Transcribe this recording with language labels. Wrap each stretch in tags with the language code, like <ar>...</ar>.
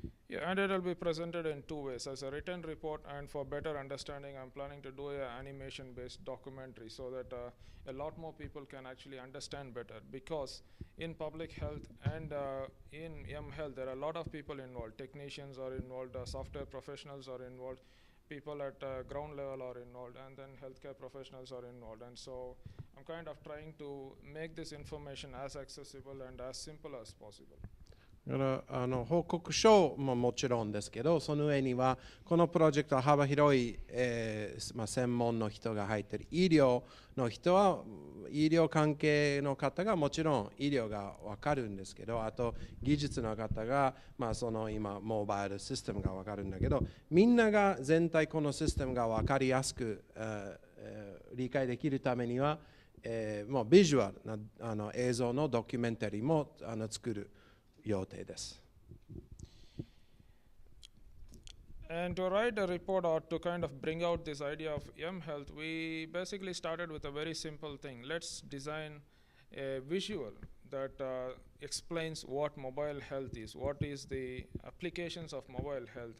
<en>Yeah, and it will be presented in two ways, as a written report, and for better understanding, I'm planning to do an animation-based documentary so that a lot more people can actually understand better, because in public health and in M-Health, there are a lot of people involved. Technicians are involved, software professionals are involved, people at ground level are involved, and then healthcare professionals are involved. And so I'm kind of trying to make this information as accessible and as simple as possible.</en> <ja>だから報告書ももちろんですけど、その上にはこのプロジェクトは幅広い、専門の人が入っている。医療の人は医療関係の方がもちろん医療が分かるんですけど、あと技術の方が、その今モバイルシステムが分かるんだけど、みんなが全体このシステムが分かりやすく、理解できるためには、もうビジュアルな映像のドキュメンタリーも作る予定です。</ja> <en>And to write a report or to kind of bring out this idea of mHealth, we basically started with a very simple thing. Let's design a visual that explains what mobile health is, what is the applications of mobile health.</en>